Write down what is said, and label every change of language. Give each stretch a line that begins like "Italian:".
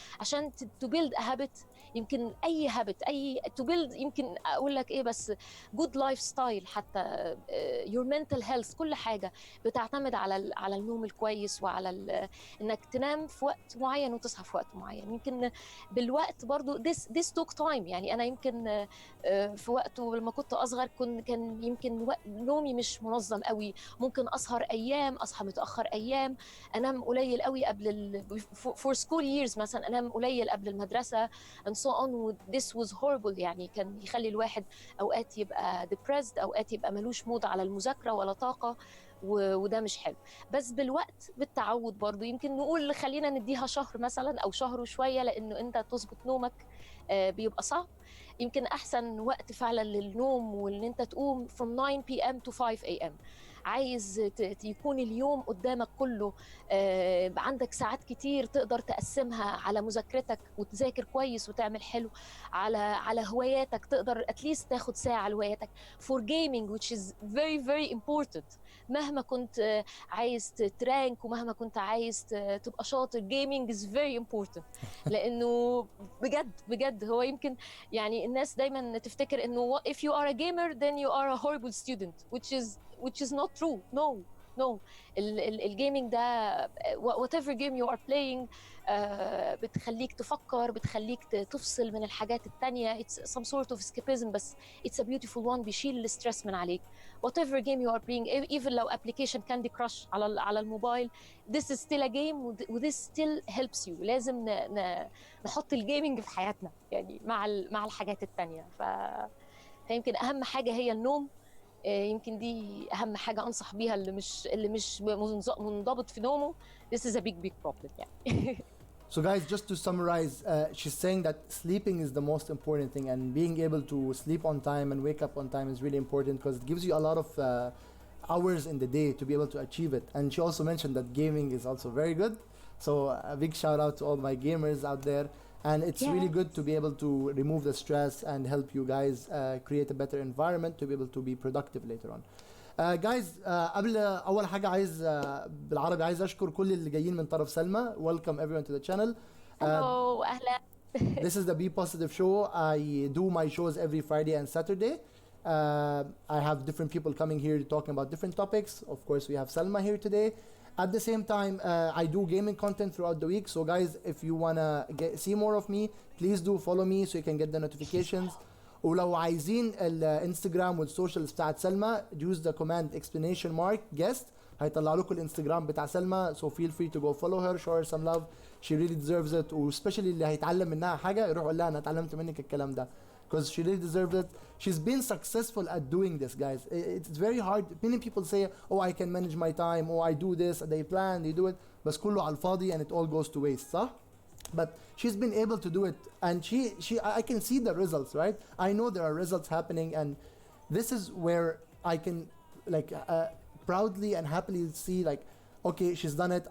Arabic: عشان
English: to build a habit،
Arabic: يمكن اي habit، اي to build، يمكن اقول لك ايه بس،
English: good lifestyle
Arabic: حتى،
English: your mental health،
Arabic: كل حاجة بتعتمد على النوم الكويس، وعلى انك تنام في وقت معين وتصحى في وقت معين. يمكن بالوقت برضو
English: this took time.
Arabic: يعني انا يمكن في وقته لما كنت اصغر كان يمكن نومي مش منظم قوي، ممكن اسهر ايام، اصحى متاخر ايام، انام قليل قوي قبل
English: for school years
Arabic: مثلا، انام قليل قبل المدرسه
English: and so on. this was horrible.
Arabic: يعني كان يخلي الواحد اوقات يبقى depressed، اوقات يبقى ملوش مود على المذاكره ولا طاقه، وده مش حلو. بس بالوقت بالتعود برضو، يمكن نقول خلينا نديها شهر مثلا او شهر وشويه، لانه انت تظبط نومك بيبقى صعب. يمكن احسن وقت فعلا للنوم وان انت تقوم
English: from 9 p.m. to 5 a.m.
Arabic: عايز يكون اليوم قدامك كله عندك ساعات كتير تقدر تقسمها على مذاكرتك وتذاكر كويس وتعمل حلو، على هواياتك تقدر اتليست تاخد ساعة لهواياتك
English: for gaming which is very very important.
Arabic: مهما كنت عايز ترانك ومهما كنت عايز تبقى شاطر،
English: gaming is very important.
Arabic: لانه بجد بجد هو يمكن يعني الناس دايما تفتكر انه
English: if you are a gamer then you are a horrible student which is not true.
Arabic: no الجيمنج ده
English: whatever game you are playing
Arabic: بتخليك تفكر، بتخليك تفصل من الحاجات التانية.
English: it's some sort of escapism، بس it's a beautiful one،
Arabic: بيشيل الستريس من عليك.
English: whatever game you are playing، even لو application Candy Crush
Arabic: على الموبايل،
English: this is still a game و this still helps you.
Arabic: لازم نحط الجيمنج في حياتنا يعني مع الحاجات التانية. فيمكن أهم حاجة هي النوم. يمكن دي أهم حاجة أنصح بيها اللي مش منضبط في نومه.
English: This is a big problem
Arabic: يعني.
English: So guys, just to summarize, she's saying that sleeping is the most important thing, and being able to sleep on time and wake up on time is really important because it gives you a lot of hours in the day to be able to achieve it. And she also mentioned that gaming is also very good. So a big shout out to all my gamers out there. And it's really good to be able to remove the stress and help you guys create a better environment to be able to be productive later on.
Arabic: جايز قبل اول حاجه عايز بالعربي عايز اشكر كل اللي جايين من طرف سلمى.
English: Welcome everyone to the channel. Hello,
Arabic: أهلا.
English: This is the Be Positive show. I do my shows every Friday and Saturday. I have different people coming here talking about different topics. Of course, we have Salma here today. At the same time, I do gaming content throughout the week. So guys, if you wanna see more of me, please do follow me so you can get the notifications.
Arabic: ولو عايزين الانستجرام والسوشيالز بتاعت سلمى
English: use the command exclamation mark guest
Arabic: هيطلع لكم الانستجرام بتاع سلمى.
English: so feel free to go follow her, show her some love, she really deserves it.
Arabic: وسبيشالي اللي هيتعلم منها حاجه يروح يقول لها انا اتعلمت منك الكلام ده
English: because she really deserves it. She's been successful at doing this, guys. It's very hard. Many people say, oh, I can manage my time, oh, I do this, they plan, they do it,
Arabic: بس كله على الفاضي
English: and it all goes to waste,
Arabic: صح؟
English: But she's been able to do it, and I can see the results, right? I know there are results happening, and this is where I can like proudly and happily see like, okay, she's done it.